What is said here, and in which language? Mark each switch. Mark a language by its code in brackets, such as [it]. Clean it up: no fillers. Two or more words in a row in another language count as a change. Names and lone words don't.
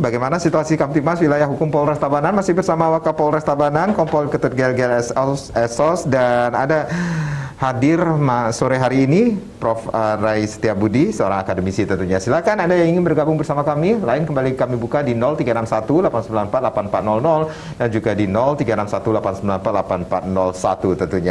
[id] Bagaimana situasi Kamtibmas Wilayah Hukum Polres Tabanan? Masih bersama Wakapolres Tabanan, Kompol Ketut Gelgel Esos, dan ada hadir sore hari ini Prof. Rai Setiabudi, seorang akademisi tentunya. Silakan Anda yang ingin bergabung bersama kami, lain kembali kami buka di 0361 894 8400 dan juga di 0361 894 8401 tentunya.